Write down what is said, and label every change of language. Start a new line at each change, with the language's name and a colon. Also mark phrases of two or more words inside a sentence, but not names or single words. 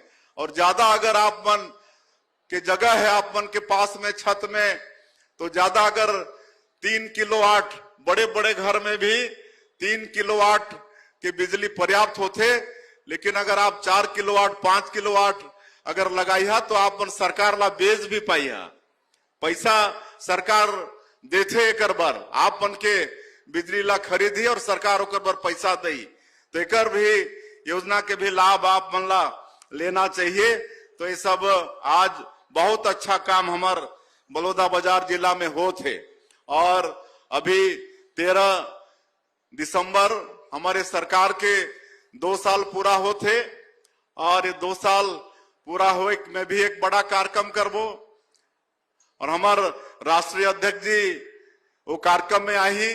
Chhattisgarhi: और ज्यादा अगर आप मन के जगह है, आप मन के पास में छत में, तो ज्यादा अगर 3 किलोवाट, बड़े बड़े घर में भी 3 किलोवाट की बिजली पर्याप्त होते। लेकिन अगर आप 4 किलोवाट 5 किलोवाट अगर लगाई है तो आप मन सरकार ला बेच भी पाई है। पैसा सरकार देथे एकर बर, आप मन के बिजली ला खरीदी और सरकार ओकर बर पैसा दई। तो एकर भी योजना के भी लाभ आप मन ला लेना चाहिए। तो ये सब आज बहुत अच्छा काम हमार बलौदा बाजार जिला में होते। और अभी 13 दिसंबर हमारे सरकार के 2 साल पूरा होते। और ये 2 साल पूरा हो में भी एक बड़ा कार्यक्रम करबो। और हमार राष्ट्रीय अध्यक्ष जी वो कार्यक्रम में आई।